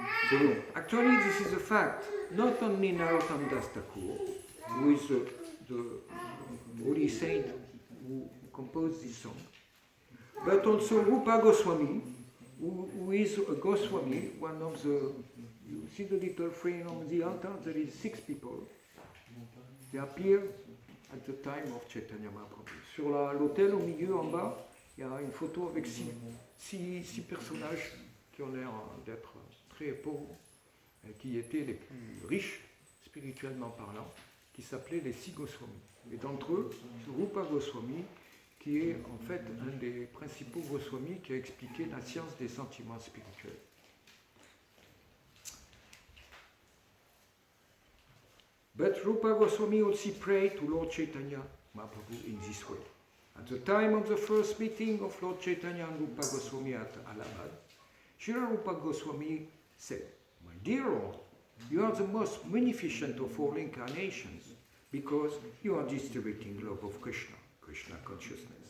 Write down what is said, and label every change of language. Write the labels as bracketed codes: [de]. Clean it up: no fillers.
[en] So, actually, this is a fact. Not only Narottam Das Thakur, who is the holy saint who composed this song, but also Rupa Goswami, who is a Goswami, one of the. You see the little frame on the altar? There is 6 people. They appear at the time of Chaitanya Mahaprabhu. [fr] Sur l'autel au milieu, en bas, il y a une photo avec 6 personnages qui ont l'air d'être très pauvres, qui étaient les plus riches, spirituellement parlant, qui s'appelaient les 6 Goswamis. Et d'entre eux, Rupa Goswami, qui est en fait un des principaux Goswamis qui a expliqué la science des sentiments spirituels. [en] But Rupa Goswami also prayed to Lord Chaitanya Mahaprabhu in this way. At the time of the first meeting of Lord Chaitanya and Rupa Goswami at Allahabad, Srila Rupa Goswami said, my dear Lord, you are the most munificent of all incarnations because you are distributing love of Krishna, Krishna consciousness.